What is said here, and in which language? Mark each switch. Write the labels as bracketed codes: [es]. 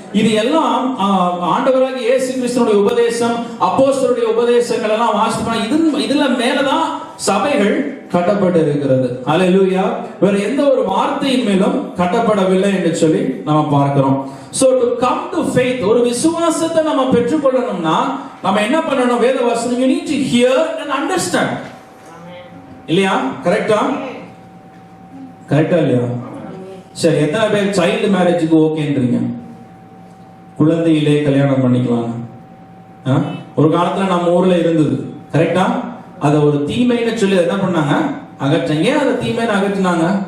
[ta] இது எல்லாம் ஆண்டவராகிய இயேசு கிறிஸ்துவினுடைய உபதேசம், அப்போஸ்தலருடைய உபதேசங்கள் எல்லாம் வாசிப்போம். இதுல மேலதான் சபைகள் கட்டப்பட்டு இருக்கிறது. ஹல்லேலூயா. வேற எந்த ஒரு வார்த்தையின் மேலும் கட்டப்படவில்லை என்று சொல்லி நம்ம பார்க்கிறோம். [en] So to come to faith, [ta] ஒரு விசுவாசத்தை நம்ம பெற்றுக்கொள்ளணும்னா நம்ம என்ன பண்ணணும்? வேத வசனம், [en] you need to hear and understand. [ta] இல்லையா? கரெக்டா இல்லையா? சரி, எத்தனை பேர் சைல்டு மேரேஜுக்கு ஓகேன்றீங்க? குழந்தையிலே கல்யாணம் பண்ணிக்கலாம். ஒரு காலத்துல நம்ம ஊர்ல இருந்தது. கரெக்டா? அத ஒரு தீமைன்னு சொல்லி என்ன பண்ணாங்க? அகற்றாங்க. ஏன் அதை தீமைன்னு அகற்றினாங்க?